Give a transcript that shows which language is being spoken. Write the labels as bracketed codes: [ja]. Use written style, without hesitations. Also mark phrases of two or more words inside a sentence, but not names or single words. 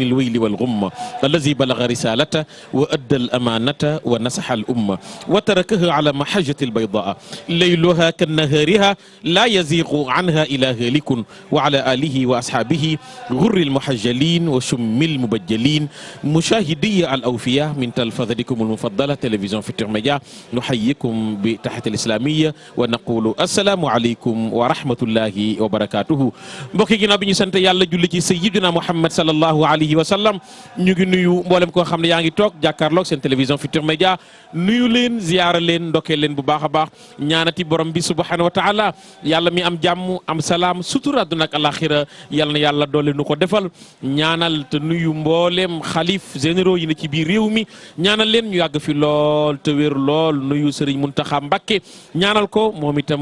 [ar] الويل والغمة الذي بلغ رسالته وأدى الأمانة ونصح الأمة وتركها على محجة البيضاء ليلها كنهارها لا يزيغ عنها إلا هالك وعلى آله وأصحابه غر المحجلين وشم المبجلين مشاهدي الأوفياء من تلفزتكم المفضلة تلفزيون فيتور ميديا نحييكم بتحية الإسلامية ونقول السلام عليكم ورحمة الله وبركاته [wo] mbokk yi ginnaaw bi ñu sant yàlla julli ci [ar] سيدنا محمد صلى الله عليه وسلم [wo] ñu ngi nuyu mboolem koo xam ne yaa ngi toog jàkkaarloog seen télévision Futurs Médias nuyu leen ziyaara leen ndokkee leen bu baax a baax ñaanati borom bi [ar] سبحانه وتعالى [wo] yàlla mi am jàmm am salaam sutura àdduna ak alaxira yàlla na yàlla doole nu ko defal ñaanal te nuyu mboolem xalif généraux yi ne ci biir réew mi ñaanal leen ñu yàgg fi lool te wér lool nuyu Serigne Mountakha Mbacké ñaanal ko moom itam